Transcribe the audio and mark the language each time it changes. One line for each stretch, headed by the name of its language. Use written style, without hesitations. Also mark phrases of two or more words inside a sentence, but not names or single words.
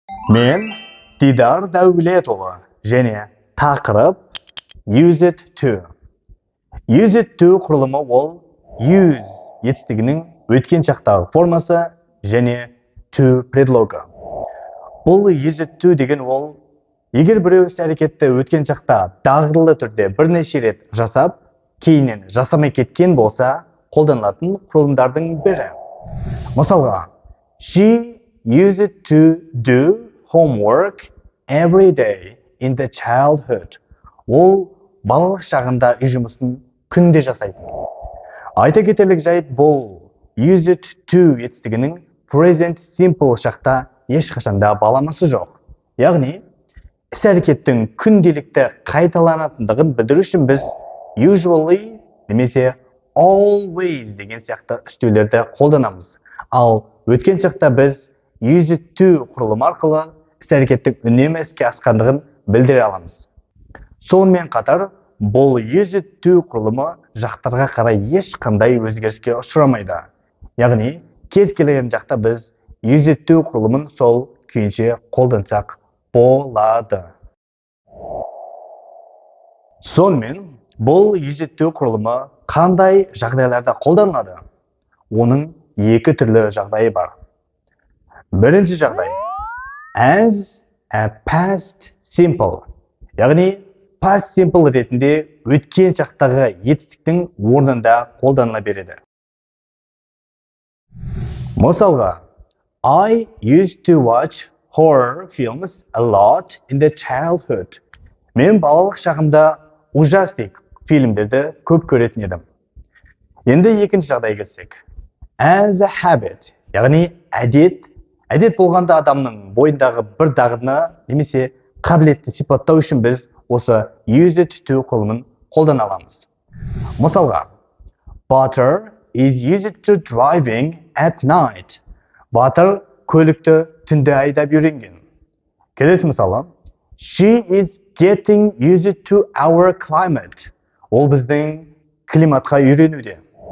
Kazakh: Мен Дидар Дәулетұлы және тақырып
English: use it to. Use it to
Kazakh: құрылымы ол use етістігінің өткен шақтағы формасы және to предлогы. Бұл
English: use it to
Kazakh: деген ол егер біреу іс әрекетті өткен шақта дағдылы түрде бірнеше рет жасап, кейіннен жасамай кеткен болса, қолданылатын құрылымдардың бірі. Мысалға,
English: she used to do homework every day in the childhood.
Kazakh: Ол балалық шағында үй жұмысын күнде жасайтын. Айта кетерлік жайт, бұл
English: used to
Kazakh: етістігінің
English: present simple
Kazakh: шақта ешқашанда баламасы жоқ. Яғни, іс әрекеттің күнделікті қайталанатындығын білдіру үшін біз usually немесе always деген сияқты үстеулерді қолданамыз. Ал өткен шақта біз
English: used to
Kazakh: құрылымы арқылы іс әрекеттің үнемі іске асқандығын білдіре аламыз. Сонымен қатар, бұл
English: used to
Kazakh: құрылымы жақтарға қарай ешқандай өзгеріске ұшырамайды. Яғни, кез келген жақта біз
English: used to
Kazakh: құрылымын сол күйінше қолдансақ болады. Сонымен, бұл
English: used to
Kazakh: құрылымы қандай жағдайларда қолданылады? Оның екі түрлі жағдайы бар. Бірінші жағдай
English: as a past simple,
Kazakh: яғни
English: past simple
Kazakh: ретінде өткен шақтағы етістіктің орнында қолданыла береді. Мысалға,
English: I used to watch horror films a lot in the childhood.
Kazakh: Мен балалық шағымда ужастик фильмдерді көп көретін едім. Енді екінші жағдай келсек.
English: As a habit,
Kazakh: яғни әдет болғанда адамның бойындағы бір дағдыны немесе қабілетті сипаттау үшін біз осы
English: used to
Kazakh: құрылымын қолдана аламыз. Мысалға,
English: Butter is used to driving at night.
Kazakh: Butter көлікті түнде айдап үйренген. Келесі мысалы,
English: She is getting used to our climate.
Kazakh: Ол біздің климатқа үйренуде.